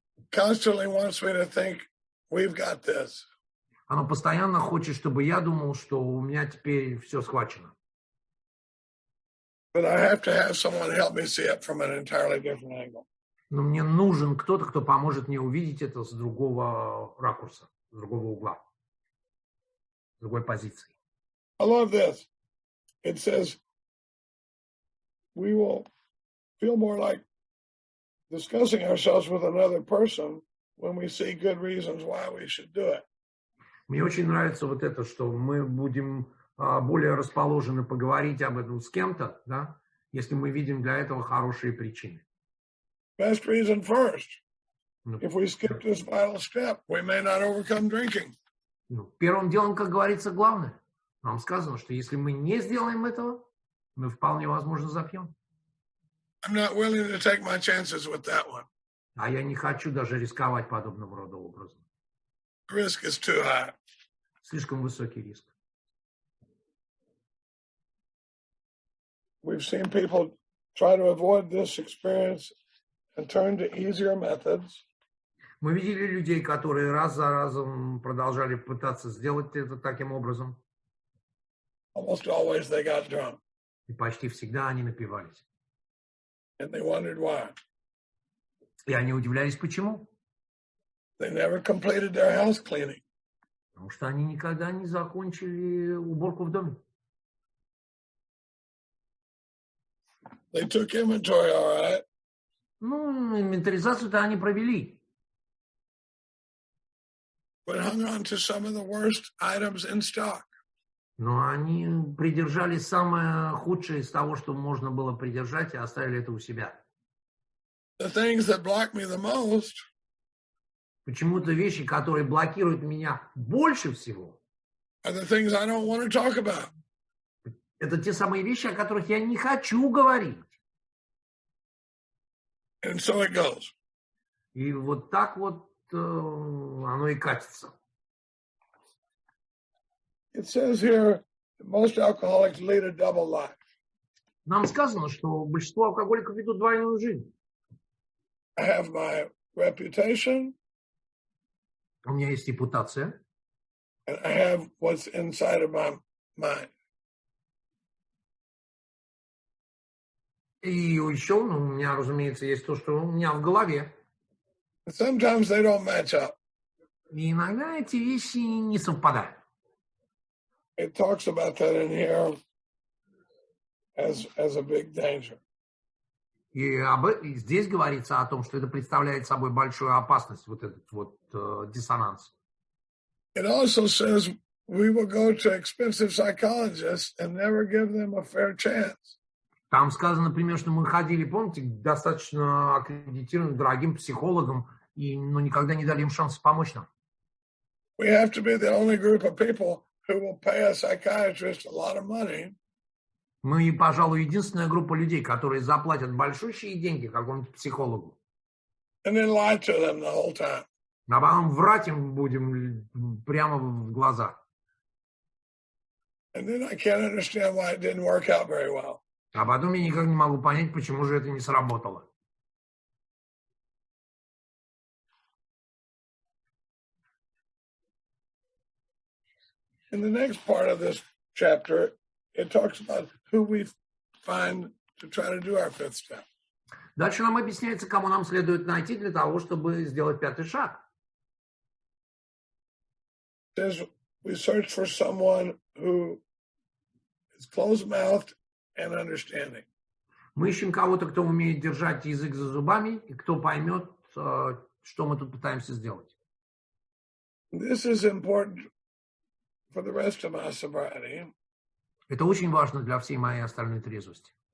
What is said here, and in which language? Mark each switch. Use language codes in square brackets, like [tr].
[en] Constantly wants me to think we've got this. [ru] Оно постоянно хочет, чтобы я думал, что у меня теперь все схвачено. [en] But I have to have someone help me see it from an entirely different angle. [ru] Но мне нужен кто-то, кто поможет мне увидеть это с другого ракурса, с другого угла, с другой позиции. [en] I love this. It says, we will feel more like discussing ourselves with another person when we see good reasons why we should do it. [ru] Мне очень нравится вот это, что мы будем более расположены поговорить об этом с кем-то, да, если мы видим для этого хорошие причины. [en] Best reason first. If we skip this vital step, we may not overcome drinking. [ru] Первым делом, как говорится, главное. Нам сказано, что если мы не сделаем этого, мы вполне возможно запьем. [en] I'm not willing to take my chances with that one. [ru] А я не хочу даже рисковать подобного рода образом. [en] Risk is too high. [ru] Слишком высокий риск. [en] We've seen people try to avoid this experience and turn to easier methods. [ru] Мы видели людей, которые раз за разом продолжали пытаться сделать это таким образом. [en] Almost always they got drunk. [ru] И почти всегда они напивались. [en] And they wondered why. [ru] И они удивлялись, почему. [en] They never completed their house cleaning. [ru] Потому что они никогда не закончили уборку в доме. [en] They took inventory, all right. [ru] Инвентаризацию-то они провели. [en] But hung on to some of the worst items in stock. [ru] Но они придержали самое худшее из того, что можно было придержать, и оставили это у себя. [en] The things that block me the most. [ru] Почему-то вещи, которые блокируют меня больше всего, [en] Are the things I don't want to talk about. [ru] Это те самые вещи, о которых я не хочу говорить. [en] And so it goes. [ru] И вот так вот оно и катится. [en] It says here that most alcoholics lead a double life. [ru] Нам сказано, что большинство алкоголиков ведут двойную жизнь. [en] I have my reputation. [ru] У меня есть репутация. [en] And I have what's inside of my mind. [ru] И еще, у меня, разумеется, есть то, что у меня в голове. [en] Sometimes they don't match up. [ru] И иногда эти вещи не совпадают. [en] It talks about that in here as a big danger. [ru] И здесь говорится о том, что это представляет собой большую опасность, вот этот вот диссонанс. [en] It also says we will go to expensive psychologists and never give them a fair chance. [ru] Там сказано, например, что мы ходили, помните, к достаточно аккредитированным, дорогим психологам, но никогда не дали им шанс помочь нам. [en] We have to be the only group of people who will pay a psychiatrist a lot of money. [ru] Мы, пожалуй, единственная группа людей, которые заплатят большущие деньги какому-нибудь психологу. [en] And then lie to them the whole time. [ru] А потом врать им будем прямо в глаза. [en] And then I can't understand why it didn't work out very well. [ru] А потом я никак не могу понять, почему же это не сработало. [en] In the next part of this chapter, it talks about who we find to try to do our fifth step. [ru] Дальше нам объясняется, кому нам следует найти для того, чтобы сделать пятый шаг. [en] It says we search for someone who is closed-mouthed and understanding. [ru] Мы ищем кого-то, кто умеет держать язык за зубами и кто поймет, что мы тут пытаемся сделать. [en] This is important for the rest of my sobriety. [ru] Это очень важно для всей моей остальной трезвости.